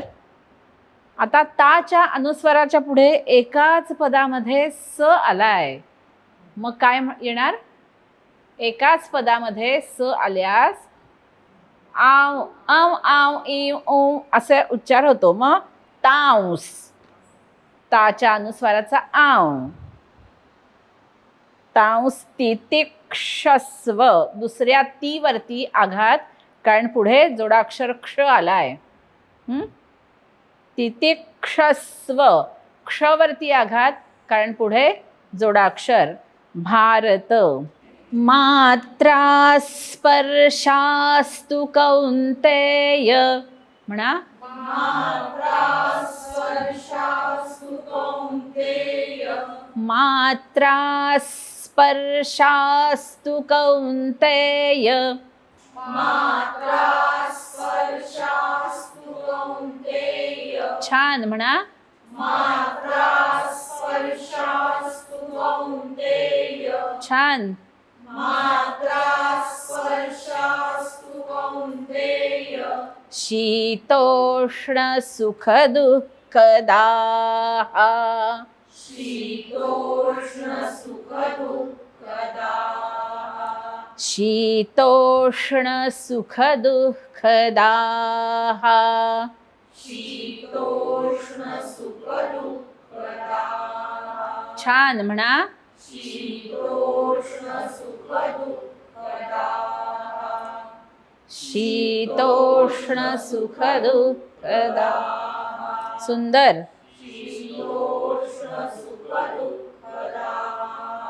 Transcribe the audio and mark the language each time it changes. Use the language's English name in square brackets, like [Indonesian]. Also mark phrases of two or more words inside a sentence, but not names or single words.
[Marathi] आता ताच्या अनुस्वाराच्या पुढे एकाच पदामध्ये स आलाय, मग काय येणार? एकाच पदामध्ये स आल्यास आव आव आव इव ओ असे उच्चार होतो. मग तांस, ताच्या अनुस्वाराचा आव. [Sanskrit] तांस तितिक्षस्व, [Marathi] दुसऱ्या ती वरती आघात कारण पुढे जोडाक्षर क्ष आलाय. तितिक्षस्व, क्षवरती आघात कारण पुढे जोडाक्षर, भारत. [Sanskrit] मात्रा स्पर्शास्तु कौंतेय, म्हणा मात्रा स्पर्शास्तु कौंतेय, मात्रा स्पर्शास्तु कौंतेय, मात्रा स्पर्शास्तु कौंतेय. [Marathi] छान म्हणा, [Sanskrit] मात्रा स्पर्शास्तु कौंतेय. छान, मात्रा स्पर्शास्तु कौंतेय. शीतोष्ण सुख दुःखदाहा, शीतोष्ण सुख दुःखदाहा, शीतोष्ण सुख दुःखदाहा, शीतोष्ण सुख दुःखदाहा. [Marathi] छान म्हणा, [Sanskrit] शीतोष्ण सुख दुःखदाहा, शीतोष्ण सुख दुःखदाहा. सुंदर. शीतोष्ण सुख दुःखदाहा.